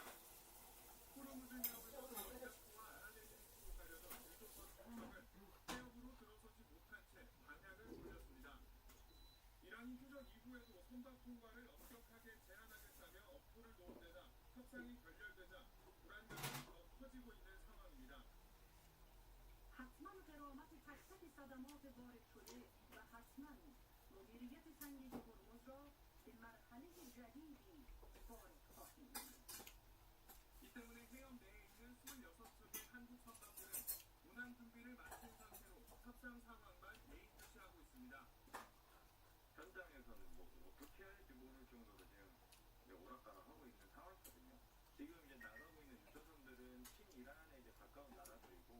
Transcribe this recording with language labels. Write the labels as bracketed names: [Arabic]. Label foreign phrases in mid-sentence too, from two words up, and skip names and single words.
[Korean] 호르무즈 해협에서 이라크와 아랍에미리트로 가려던 유조선 2척은 해협으로 들어서지 못한 채 방향을 돌렸습니다. 이란이 휴전 이후에도 선박 통과를 엄격하게 제한하겠다며 엄포를 놓은 데다 협상이 결렬되자 불안감이 더 커지고 있는 상황입니다. [Persian] حتما قرامت تک تک صدمات وارد شده و حتما مدیریت سنگین هرمز را به مرحله جدیدی وارد خواهیم نمود. [Korean] 이 때문에 해협 내에 있는 26척의 한국 선박들은 운항 준비를 마친 상태로 협상 상황만 예의주시하고 있습니다. 현장에서는 뭐 어떻게 해야 할지 모를 정도로 지금 이제 오락가락하고 있는 상황이거든요. 지금 이제 나가고 있는 유조선들은 친이란에 이제 가까운 나라들이고